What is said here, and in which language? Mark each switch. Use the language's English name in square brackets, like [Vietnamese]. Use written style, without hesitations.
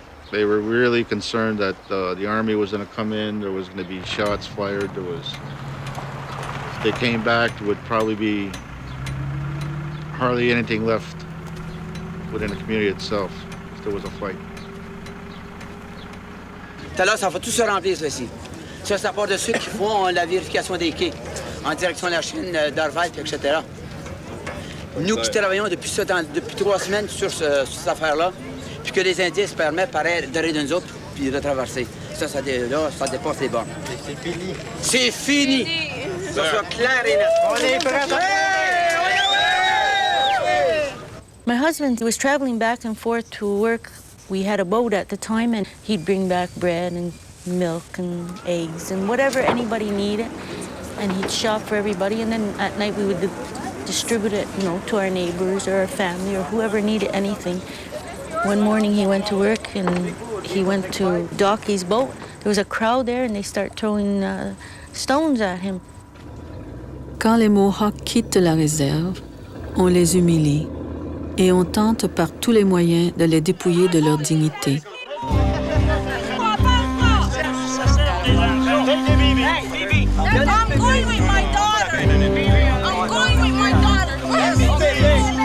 [English] They were really concerned that the army was going to come in, there was going to be shots fired, if they came back, there would probably be hardly anything left within the community itself if there was a fight. [French] Tout à l'heure, ça va tout se remplir, ça, ici. Ça, c'est à part de ceux qui font la vérification des quais en direction de la Chine, d'Arval, etc. Nous qui travaillons depuis 3 semaines sur cette affaire-là, puis que les Indiens se permettent d'arrêter de nous autres, puis de traverser. Ça dépasse les bornes. C'est fini. C'est fini! Ça soit clair et net. On est prêts! [English] My husband was traveling back and forth to work. We had a boat at the time, and he'd bring back bread and milk and eggs and whatever anybody needed, and he'd shop for everybody, and then at night we would distribute it, to our neighbors or our family or whoever needed anything. One morning he went to work and he went to dock his boat. There was a crowd there and they start throwing stones at him. [French] Quand les Mohawks quittent la réserve, on les humilie et on tente par tous les moyens de les dépouiller de leur dignité. [English] I'm going with my daughter. I'm going with my daughter.